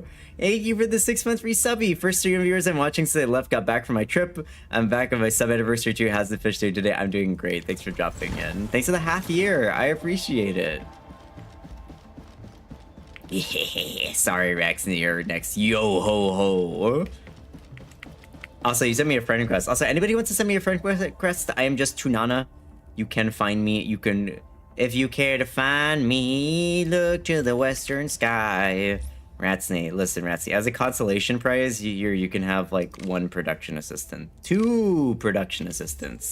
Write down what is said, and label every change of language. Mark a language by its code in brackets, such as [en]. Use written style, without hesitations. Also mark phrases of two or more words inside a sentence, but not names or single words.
[en] Thank you for the 6 months resubby. First stream viewers I'm watching since I left, got back from my trip. I'm back on my sub anniversary too. How's the fish day today? I'm doing great. Thanks for dropping in. Thanks for the half year. I appreciate it. Yeah, sorry, Rex, you're next. Yo ho ho. Also, you sent me a friend request. Also, anybody wants to send me a friend request? I am just Tunana. You can find me. You can, if you care to find me, look to the western sky. Ratsney, listen, Ratsney. As a consolation prize, you can have like 1 production assistant, 2 production assistants.